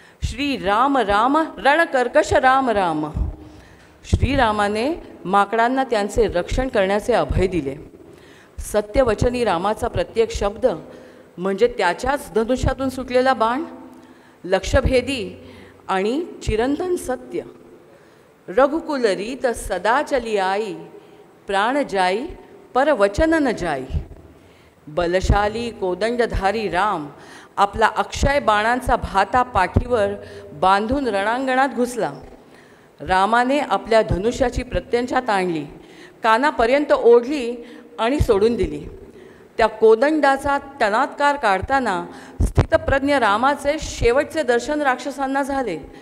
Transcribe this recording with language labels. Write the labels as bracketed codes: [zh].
[mr] श्रीराम राम रणकर्कश राम राम. श्रीरामाने माकडांना त्यांचे रक्षण करण्याचे अभय दिले. सत्यवचनी रामाचा प्रत्येक शब्द म्हणजे त्याच्याच धनुष्यातून सुटलेला बाण, लक्षभेदी आणि चिरंतन सत्य. [hi] रघुकुल रीत सदा चली आई, प्राण जाई पर वचन न जाई. [mr] बलशाली कोदंडधारी राम आपला अक्षय बाणांचा भाता पाठीवर बांधून रणांगणात घुसला. रामाने आपल्या धनुष्याची प्रत्यंचा ताणली, कानापर्यंत ओढली आणि सोडून दिली. त्या कोदंडाचा टणात्कार काढताना स्थितप्रज्ञ रामाचे शेवटचे दर्शन राक्षसांना झाले.